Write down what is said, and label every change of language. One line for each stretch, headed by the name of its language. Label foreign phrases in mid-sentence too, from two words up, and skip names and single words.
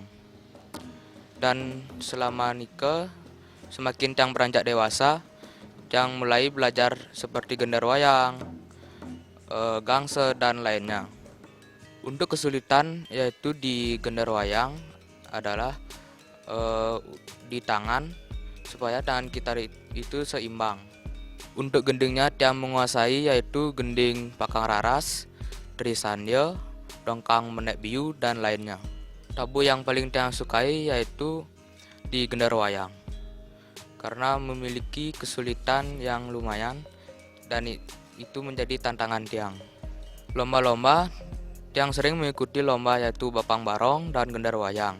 Indonesian: Dan selama nikah, semakin Tiang beranjak dewasa, Tiang mulai belajar seperti gender wayang, gangse, dan lainnya. Untuk kesulitan yaitu di gender wayang adalah di tangan, supaya tangan kita itu seimbang. Untuk gendingnya Tiang menguasai yaitu gending pakang raras, trisandya, dongkang menek biu, dan lainnya. Tabuh yang paling Tiang sukai yaitu di gender wayang. karena memiliki kesulitan yang lumayan dan itu menjadi tantangan Tiang. Lomba-lomba, Tiang sering mengikuti lomba yaitu Bapang Barong dan Gendar Wayang.